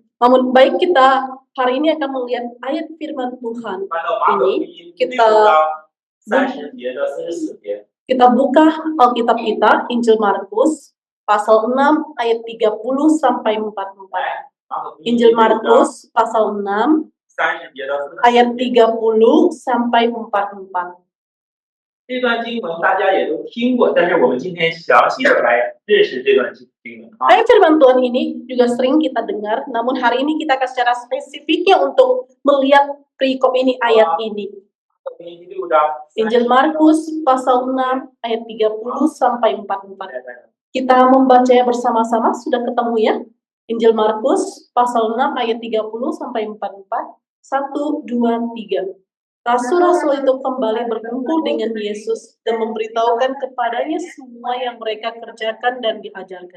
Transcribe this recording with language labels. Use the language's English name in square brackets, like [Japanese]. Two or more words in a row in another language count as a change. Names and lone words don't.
[Indonesian] Namun baik kita hari ini akan melihat ayat firman Tuhan [Chinese] 翻到马可福音 [Indonesian] ini [Chinese] 6章30节到44节。 [Indonesian] kita buka Alkitab kita Injil Markus pasal 6 ayat 30 sampai 44. [Chinese] 马可福音 [Indonesian] Injil [Chinese] 6章 [Indonesian] Markus pasal 6 [Chinese] 30节到44 [Indonesian] ayat [Chinese] 节。 [Indonesian] 30 sampai 44. [Chinese] 这段经文大家也都听过，但是我们今天详细的来认识这段经文啊。 [Indonesian] Ayat firman Tuhan ini juga sering kita dengar, namun hari ini kita akan secara spesifiknya untuk melihat perikop ini, ayat ini. [Chinese] 马可福音第6章 [Indonesian] Injil Markus pasal 6 ayat 30 sampai 44. Kita membacanya bersama-sama, sudah ketemu ya? Injil Markus pasal 6 ayat 30 sampai 44. 1, 2, 3. Rasul-rasul itu kembali berkumpul dengan Yesus dan memberitahukan kepadanya semua yang mereka kerjakan dan diajarkan.